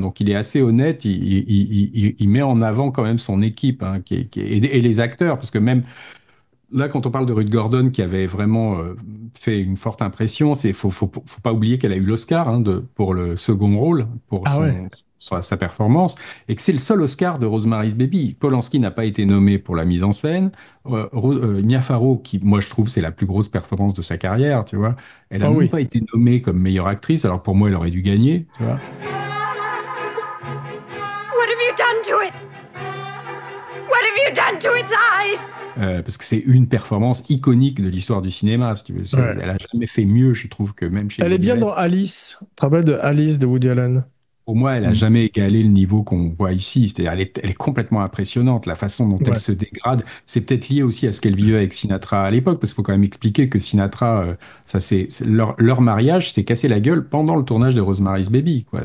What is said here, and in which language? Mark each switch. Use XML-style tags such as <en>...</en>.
<fr>Donc il est assez honnête. Il met en avant quand même son équipe, hein, et les acteurs, parce que même là, quand on parle de Ruth Gordon, qui avait vraiment fait une forte impression, faut pas oublier qu'elle a eu l'Oscar, hein, pour le second rôle, pour sa performance, et que c'est le seul Oscar de Rosemary's Baby. Polanski n'a pas été nommé pour la mise en scène. Mia Farrow, qui, moi, je trouve, c'est la plus grosse performance de sa carrière, tu vois. Elle a même pas été nommée comme meilleure actrice, alors pour moi, elle aurait dû gagner, tu vois.</fr> <en>What have you done to it? What have you done to its eyes?</en> <fr>Parce que c'est une performance iconique de l'histoire du cinéma, si tu veux. Ouais. Elle a jamais fait mieux, je trouve, que même chez Elle est bien Woody dans Alice. Tu te rappelles de Alice de Woody Allen? Pour moi, elle a jamais égalé le niveau qu'on voit ici. C'est-à-dire, elle est complètement impressionnante. La façon dont elle se dégrade, c'est peut-être lié aussi à ce qu'elle vivait avec Sinatra à l'époque, parce qu'il faut quand même expliquer que Sinatra, leur mariage s'est cassé la gueule pendant le tournage de Rosemary's Baby, quoi.</fr>